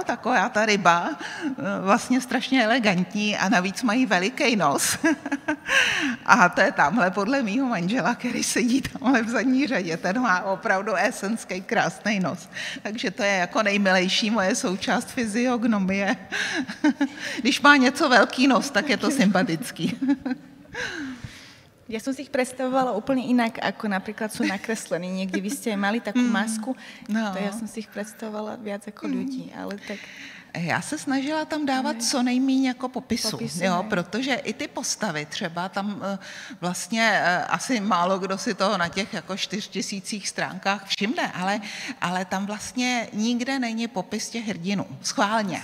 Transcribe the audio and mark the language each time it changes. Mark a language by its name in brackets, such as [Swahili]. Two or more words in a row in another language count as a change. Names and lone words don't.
[Czech] Taková ta ryba, vlastně strašně elegantní a navíc mají veliký nos. A to je tamhle podle mýho manžela, který sedí tamhle v zadní řadě, ten má opravdu esenský krásný nos. Takže to je jako nejmilejší moje součást fyziognomie. Když má něco velký nos, tak je to sympatický. [Slovak] Ja som si ich predstavovala úplne inak, ako napríklad sú nakreslení. Niekde vy ste mali takú masku, to ja som si ich predstavovala viac ako ľudí, ale tak... [Czech] Já se snažila tam dávat co nejméně jako popisu, jo, protože i ty postavy třeba tam vlastně asi málo kdo si toho na těch jako 4000 stránkách všimne, ale tam vlastně nikde není popis těch hrdinů, schválně.